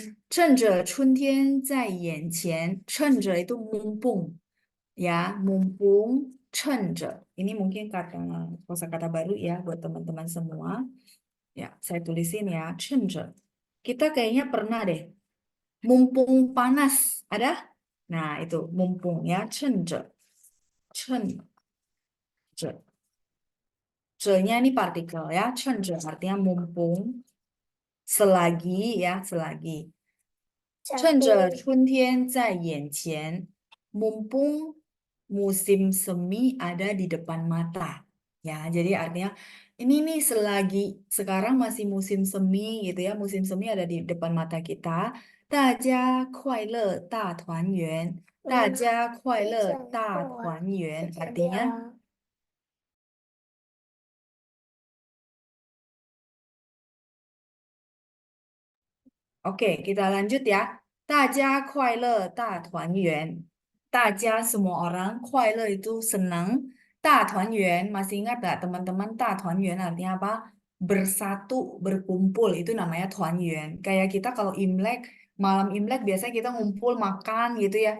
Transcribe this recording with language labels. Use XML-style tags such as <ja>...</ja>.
<zh>趁着春天在眼前. 趁着</zh> <id>itu mumpung. ya, mumpung, 趁着. Ini mungkin kosakata baru ya buat teman-teman semua. Ya, saya tulisin ya, 趁着. Kita kayaknya pernah deh. Mumpung panas, ada? Nah, itu mumpung ya, 趁着. 趁着.着nya ini partikel ya, 趁着 artinya mumpung, selagi ya, selagi.</id> <zh>趁着春天在眼前,</zh> <id>mumpung musim semi ada di depan mata. Ya, jadi artinya ini nih selagi sekarang masih musim semi gitu ya, musim semi ada di depan mata kita.</id> <zh>大家快乐大团圆, 大家快乐大团圆</zh> <id>artinya oke, kita lanjut ya.</id> <zh>大家快乐大团圆.</zh> <id>大家 semua orang, 快乐 itu senang. 大团圆 masih ingat gak teman-teman? 大团圆 artinya apa? Bersatu, berkumpul, itu namanya 团圆. Kayak kita kalau Imlek, malam Imlek biasanya kita ngumpul makan gitu ya.</id>